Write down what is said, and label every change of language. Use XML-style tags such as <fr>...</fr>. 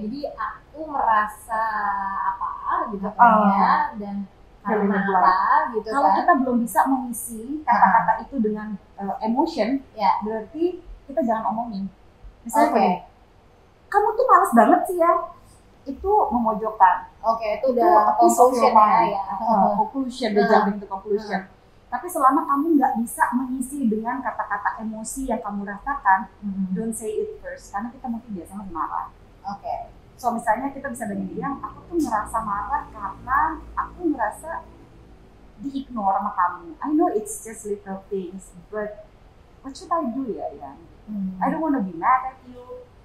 <id>Jadi aku merasa apa gitu kan ya, dan karena apa gitu kalau kan. kita belum bisa mengisi kata-kata itu dengan emotion, ya berarti kita jangan omongin. Misalnya kamu tuh males banget sih ya, itu memojokkan. Itu udah conclusion ya.</id> <en>Conclusion, the jumping to conclusion.</en> <id>Tapi selama kamu nggak bisa mengisi dengan kata-kata emosi yang kamu rasakan, don't say it first, karena kita mungkin biasanya marah. So misalnya kita bisa bilang, aku tuh ngerasa marah karena aku ngerasa di-ignore sama kamu.</id> <en>I know it's just little things, but what should I do ya? I don't wanna be mad at you.</en>